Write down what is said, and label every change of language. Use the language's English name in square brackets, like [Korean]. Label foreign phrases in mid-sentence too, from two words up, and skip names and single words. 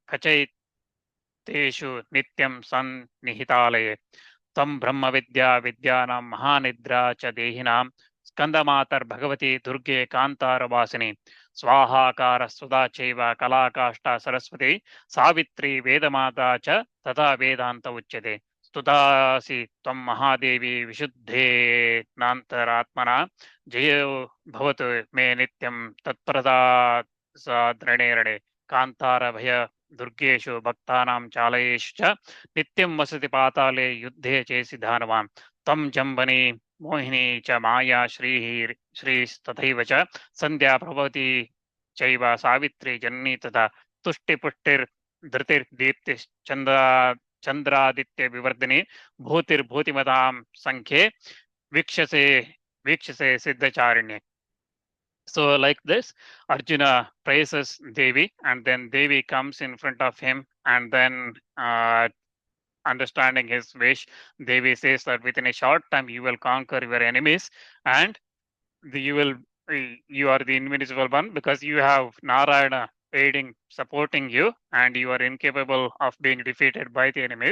[Sanskrit] ಕಚೈತೇಷು ನಿತ್ಯಂ ಸನ್ನಿಹಿತಾಲಯೇ ತ್ವಂ ಬ್ರಹ್ಮವಿದ್ಯಾ ವಿದ್ಯಾನಾಂ ಮಹಾನಿದ್ರಾ ಚ ದೇಹಿನಾಂ ಸ್ಕಂದಮಾತರ್ಭಗವತಿ ದುರ್ಗೆ ಕಾಂತಾರವಾಸಿನಿ ಸ್ವಾಹಾಕಾರ ಸುಧಾ ಚೈವ ಕಲಾಕಾಷ್ಟ ಸರಸ್ವತಿ ಸಾವಿತ್ರಿ ವೇದಮಾತಾ ಚ ತಥಾ ವೇದಾಂತ ಉಚ್ಯತೆ ಸ್ತುತಾಸಿ ತ್ವಂ ಮಹಾದೇವಿ ವಿಶುದ್ಧೇನಾಂತರಾತ್ಮನಾ ಜಯೋ ಭವತು ಮೇ ನಿತ್ಯಂ ತತ್ಪ್ರದಾಸಾದ್ರಣೆ ಕಾಂತಾರ ಭಯ ದುರ್ಗೇಶು ಭಕ್ತಾನಾಂ ಚಾಲಯೇಷು ಚ ನಿತ್ಯಂ ವಸತಿ ಪಾತಾಲೆ ಯುದ್ಧೇ ಚೇಸಿ ಧಾನವಾನ್ ತ್ವಂ ಜಂಬನಿ ಮೋಹಿನಿ ಚ ಮಾಯಾ ಶ್ರೀಸ್ತಥೈವ ಚ ಸಂಧ್ಯಾ ಪ್ರಭವತಿ ಚೈವ ಸಾವಿತ್ರಿ ಜನನಿ ತಥಾ ತುಷ್ಟಿಪುಷ್ಟಿರ್ ಧೃತಿರ್ದೀಪ್ತಿ ಚಂದ್ರಾದಿತ್ಯ ವಿವರ್ಧಿನಿ ಭೂತಿರ್ಭೂತಿಮತಾಂ ಸಂಖ್ಯೆ ವೀಕ್ಷಸೆ ಸಿದ್ಧಚಾರಿಣ್ಯೆ. [English] So like this, Arjuna praises Devi, and then Devi comes in front of him, and then understanding his wish, Devi says that within a short time you will conquer your enemies, and you are the invincible one because you have Narayana aiding, supporting you, and you are incapable of being defeated by the enemies.